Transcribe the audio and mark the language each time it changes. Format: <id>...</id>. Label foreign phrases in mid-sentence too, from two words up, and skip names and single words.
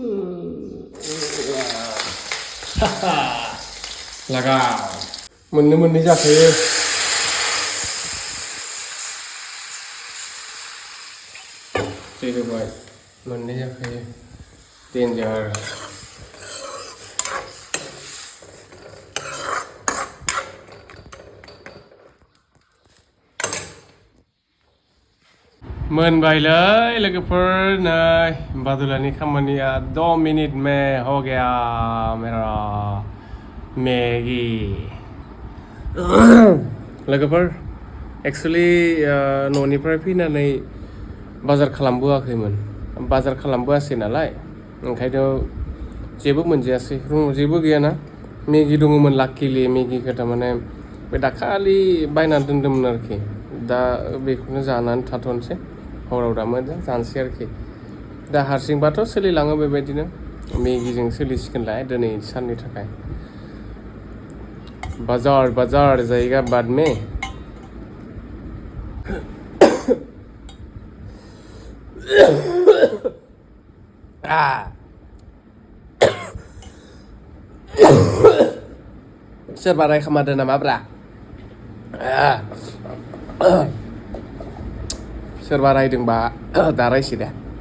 <brx>लागा मोननै जाखायो दै होबाय मोननै जाखायो डेन्जार मोनबायलै लोगोफोर नै बादुलानि खामानिया</brx> <hi>2 मिनिट में हो गया मेरा मैगी</hi> <brx>लोगोफोर एक्चुअली न'निफ्राय फैनानै बाजार खालामबोआखैमोन बाजार खालामबोआसै नालाय ओंखायनो जेबो मोनजायासै रुमाव जेबो गैयाना मैगी दङमोन लाकिलि मैगीखौ थारमाने बे दाखालि बायनानै दोन्दोंमोन आरोखि दा बेखौनो जानानै थाथ'नोसै हराव दा मोजां जानोसै आरोखि दा हारसिंबाथ' सोलिलाङो बेबायदिनो मैगीजों सोलिसिगोनलाय दिनै साननि थाखाय</brx> <hi>बाजार जाएगा बाद में</hi> <brx>सोरबा रायखोमादों नामाब्रा सोरबा रायदोंबा दा रायसै दे</brx>